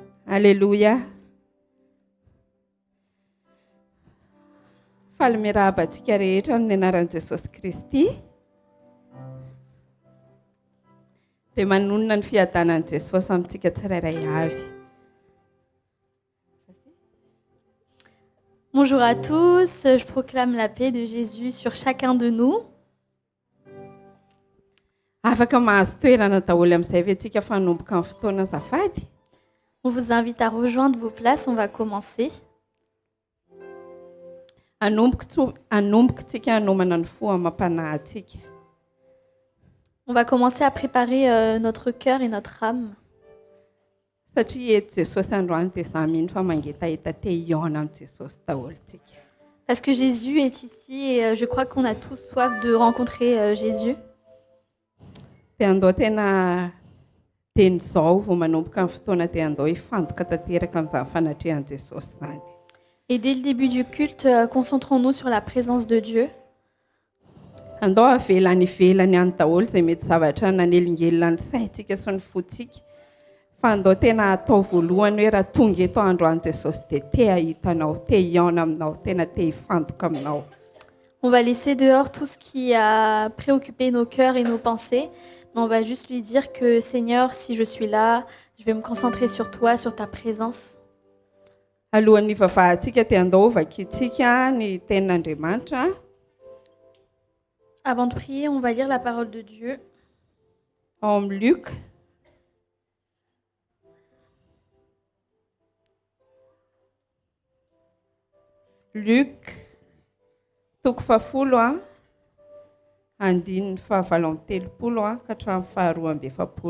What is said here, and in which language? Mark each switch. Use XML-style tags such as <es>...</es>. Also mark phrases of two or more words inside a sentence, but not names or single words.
<fr>Alléluia.</fr> <mg>Faly mirahaba antsika rehetra amin'ny anaran'i Jesosy Kristy. Dia manonona ny fiadanan'i Jesosy amintsika tsirairay avy.</mg> <fr>Bonjour à tous, je proclame la paix de Jésus sur chacun de nous.</fr> <mg>Afaka mahazo toerana daholo amin'izay ve tsika fanomboka amin'ny fotoana azafady?</mg> <fr>On vous invite à rejoindre vos places, on va commencer.</fr> <mg>Anomboka tsika hanomana ny fo amam-panahy antsika.</mg> <fr>On va commencer à préparer notre cœur et notre âme.</fr> <mg>Satria eto Jesosy androany dia izaho mihitsy fa mangetaheta te hiaona amin'ny Jesosy daholo tsika.</mg> <fr>Parce que Jésus est ici et je crois qu'on a tous soif de rencontrer Jésus.</fr> <mg>Dia andao tena teny izao vao manomboka amin'ny fotoana dia andao hifantoka tanteraka amin'izany fanatrehan'i Jesosy izany.</mg> <fr>Et dès le début du culte, concentrons-nous sur la présence de Dieu.</fr> <mg>Andao avelany ivelany any daholo izay mety zavatra nanelingelina ny saintsika sy ny fotsika. Fa andao tena atao voalohany hoe raha tonga eto androany Jesosy dia te hahitanao, te hiaona aminao, tena te hifantoka aminao.</mg> <fr>On va laisser dehors tout ce qui a préoccupé nos cœurs et nos pensées, mais on va juste lui dire que Seigneur, si je suis là, je vais me concentrer sur toi, sur ta présence.</fr> <mg>Alohan'ny vavahantsika dia andao vakintsika ny tenin'Andriamanitra.</mg> <fr>Avant de prier, on va lire la parole de Dieu.</fr> <mg>Ao amin'ny Luc. Luc, toko 10 andininy 7 ka hatramin'ny 12.</mg>